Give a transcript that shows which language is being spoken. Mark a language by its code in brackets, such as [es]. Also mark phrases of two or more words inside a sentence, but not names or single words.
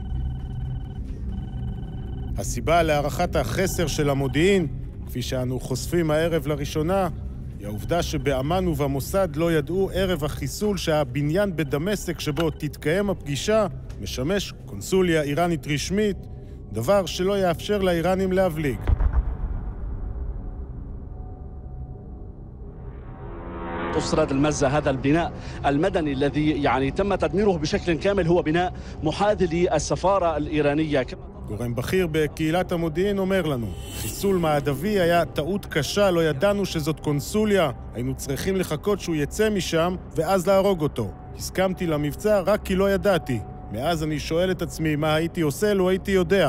[he] הסיבה להערכת החסר של המודיעין, כפי שאנו חושפים הערב לראשונה, היא העובדה שבאמ"ן ובמוסד לא ידעו ערב החיסול שהבניין בדמשק שבו תתקיים הפגישה משמש קונסוליה איראנית רשמית, דבר שלא יאפשר לאיראנים להבליג. [ar] تسرد المزة هذا البناء المدني الذي يعني تم تدميره بشكل كامل هو بناء محاذي للسفارة الإيرانية. [he] גורם בכיר בקהילת המודיעין אומר לנו, חיסול מעדבי היה טעות קשה, לא ידענו שזאת קונסוליה, היינו צריכים לחכות שהוא יצא משם ואז להרוג אותו. הסכמתי למבצע רק כי לא ידעתי. מאז אני שואל את עצמי מה הייתי עושה לו הייתי יודע.